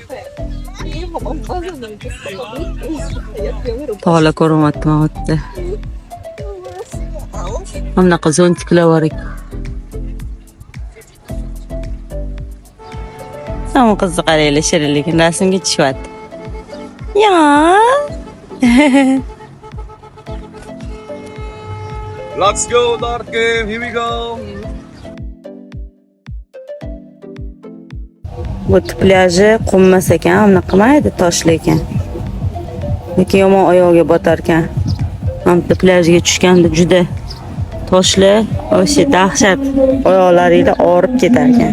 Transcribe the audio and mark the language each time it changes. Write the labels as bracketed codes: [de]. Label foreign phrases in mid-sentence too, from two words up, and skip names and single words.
[uz] To'la ko'ryapman o'tda. Bunaqa zontiklar bor ekan. Hamma qizni qaranglar, shirinligini rasmga tushyapti. Ya. [en] Let's go, Dark Game. Here we go. [uz] Bu plyaji qummas ekan, bunaqa mayda toshli ekan. Lekin yomon oyog'iga botar ekan. Hamda plyajga tushganda juda toshli, o'sha dahshat, oyoqlaringda og'rib ketar ekan.